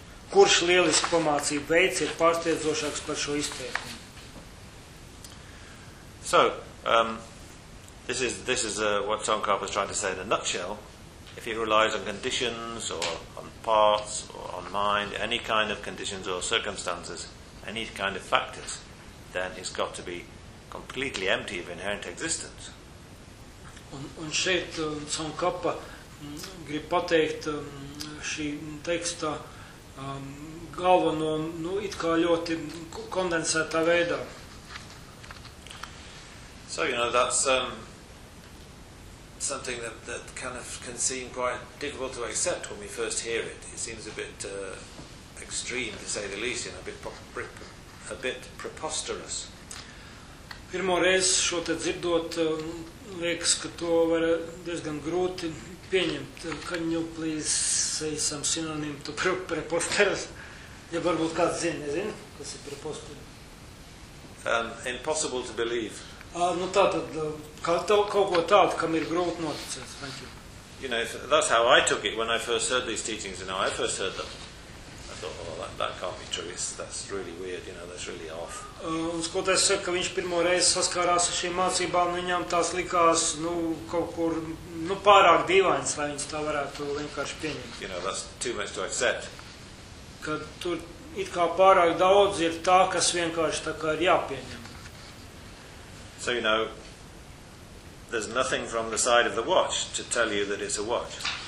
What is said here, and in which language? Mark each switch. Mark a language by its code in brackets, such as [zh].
[lv] Kurš lielisku pamācību veids ir pārsteidzošāks par šo izpētījumu? [en] So, this is what Tsongkhapa is trying to say in a nutshell. If it relies on conditions or on parts or on mind, any kind of conditions or circumstances, any kind of factors, then it's got to be completely empty of inherent existence. [lv] Un šeit Tsongkhapa grib pateikt šī teksta galveno, nu, it kā ļoti kondensētā veidā. [en] So, you know, that's something that kind of can seem quite difficult to accept when we first hear it. It seems a bit extreme, to say the least, you know, a bit preposterous. [lv] Pirmo reizi šo te dzirdot, liekas, ka to var diezgan grūti pieņemt. [en] Can you please say some synonym to preposterous? [lv] Ja varbūt kāds zina, nezinu, kas ir preposterous? [en] Impossible to believe. [lv] Nu tātad, kaut ko tādu, kam ir grūti noticēt. [en] Thank you. You know, if that's how I took it when I first heard these teachings, you know, I first heard them. I thought, oh, that can't be true, that's really weird, you know, that's really off. [lv] Un skatoties, ka viņš pirmo reizi saskārās ar šīm mācībām, viņam tās likās, nu, kaut kur, nu, pārāk dīvainas, lai viņš tā varētu vienkārši pieņemt. [en] You know, that's too much to accept. [lv] Kad tur it kā pārāk daudz ir tā, kas vienkārši tā kā ir jāpieņem. [en] So, you know, there's nothing from the side of the watch to tell you that it's a watch.